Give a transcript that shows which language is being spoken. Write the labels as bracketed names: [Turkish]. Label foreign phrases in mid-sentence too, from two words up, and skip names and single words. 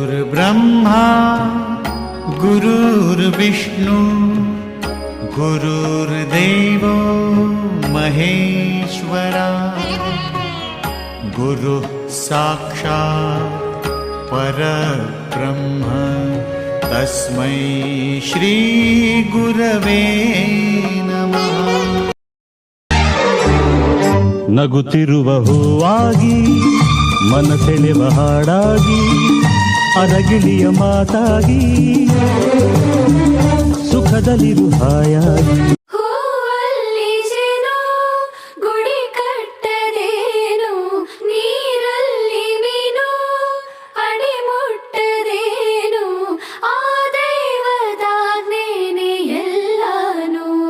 [Sanskrit] गुरुर्ब्रह्मा गुरुर्विष्णु गुरुर्देवो महेश्वरा गुरुः साक्षात् परब्रह्म तस्मै श्री गुरवे नमः। [Kannada] ನಗುತ್ತಿರುವ ಹೂವಾಗಿ ಮನ ಸೆಳೆವ ಹಾಡಾಗಿ ಅರಗಿಳಿಯ ಮಾತಾಗಿ ಸುಖದಲ್ಲಿರು ಹಾಯಾಗಿ ಹೂವಲ್ಲಿ ಜೇನು ಗುಡಿ ಕಟ್ಟದೇನು ನೀರಲ್ಲಿ ಮೀನು ಅಡಿ ಮುಟ್ಟದೇನು ಆ ದೈವದಾಜ್ಞೆನೇ ಎಲ್ಲಾನು.